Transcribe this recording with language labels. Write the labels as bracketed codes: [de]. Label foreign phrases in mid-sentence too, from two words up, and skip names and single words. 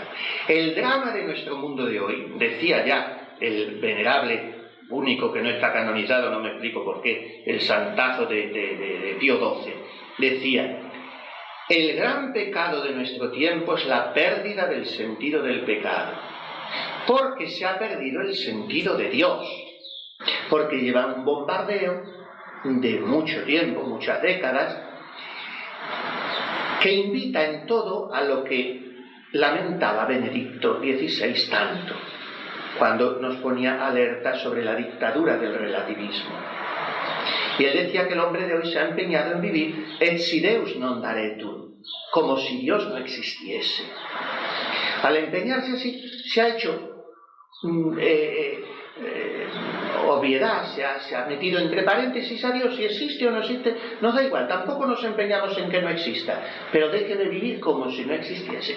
[es] El drama de nuestro mundo de hoy, decía ya el venerable, único que no está canonizado, no me explico por qué, el santazo de Pío XII, decía: el gran pecado de nuestro tiempo es la pérdida del sentido del pecado, porque se ha perdido el sentido de Dios, porque lleva un bombardeo de mucho tiempo, muchas décadas, que invita en todo a lo que lamentaba Benedicto XVI tanto, cuando nos ponía alerta sobre la dictadura del relativismo. Y él decía que el hombre de hoy se ha empeñado en vivir [la] et si Deus non daretur, [es] como si Dios no existiese. Al empeñarse así, se ha hecho obviedad, se ha metido entre paréntesis a Dios. Si existe o no existe, nos da igual, tampoco nos empeñamos en que no exista, pero deje de vivir como si no existiese.